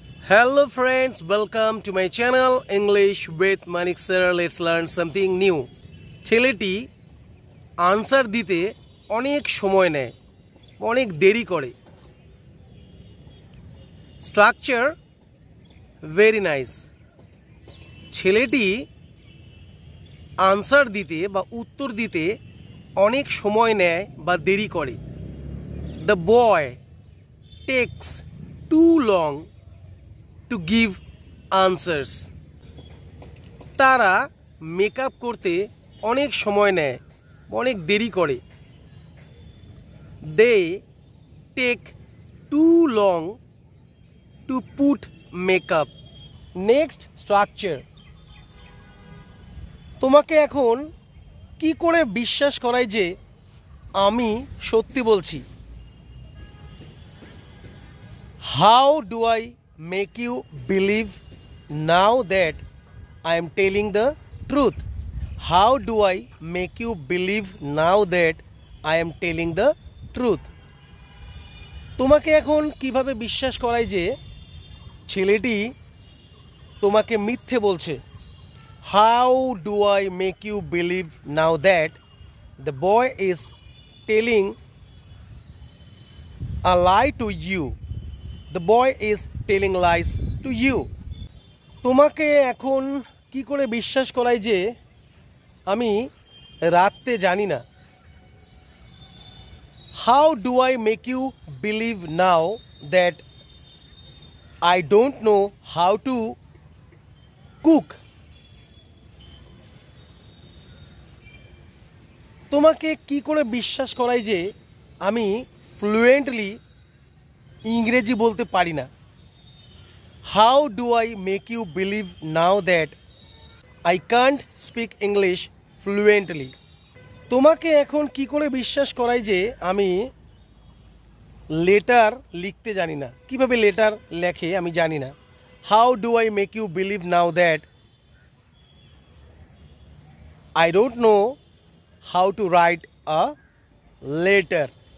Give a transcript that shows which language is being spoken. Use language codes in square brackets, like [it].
[en] Hello friends, welcome to my channel English with Manik sir. Let's learn something new. [bn] ছেলেটি answer দিতে অনেক সময় নেয়, অনেক দেরি করে। [en] Structure very nice. [bn] ছেলেটি আনসার দিতে বা উত্তর দিতে অনেক সময় নেয় বা দেরি করে। [en] The boy takes too long to give answers. [bn] তারা মেকআপ করতে অনেক সময় নেয়, অনেক দেরি করে। [en] They take too long to put makeup. Next structure. [bn] তোমাকে এখন কি করে বিশ্বাস করাই যে আমি সত্যি বলছি? [en] How do I make you believe now that I am telling the truth? How do I make you believe now that I am telling the truth? [bn] তোমাকে এখন কিভাবে বিশ্বাস করাই যে ছেলেটি তোমাকে মিথ্যে বলছে? [en] How do I make you believe now that the boy is telling a lie to you? The boy is telling lies to you. [bn] তোমাকে এখন কি করে বিশ্বাস করাই যে আমি রাতে জানি না? [en] How do I make you believe now that I don't know how to cook? [bn] তোমাকে কি করে বিশ্বাস করাই যে আমি ফ্লুয়েন্টলি ইংরেজি বলতে পারি না? [en] How do I make you believe now that I can't speak English fluently? [bn] তোমাকে এখন কি করে বিশ্বাস করাই যে আমি লেটার লিখতে জানি না? কিভাবে লেটার লেখে আমি জানি না। [en] How do I make you believe now that I don't know how to write a letter?